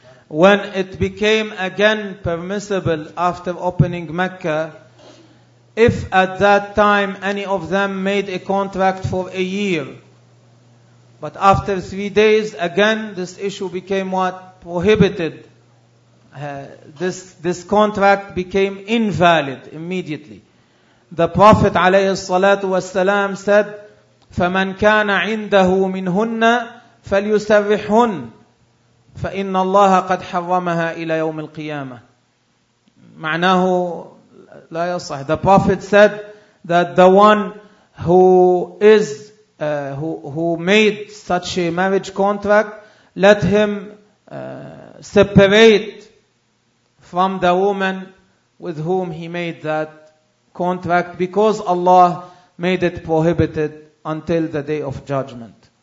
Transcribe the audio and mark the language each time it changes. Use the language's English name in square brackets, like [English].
[English] When it became again permissible after opening Mecca, if at that time any of them made a contract for a year, but after 3 days again this issue became what prohibited. This contract became invalid immediately. The Prophet [Arabic] عليه الصلاة والسلام [English] said, [Arabic] فمن كان عنده منهن فليسرحهن. فإن الله قد حرمها إلى يوم القيامة. معناه لا يصح. [English] The Prophet said that the one who made such a marriage contract, let him separate from the woman with whom he made that contract, because Allah made it prohibited until the day of judgment.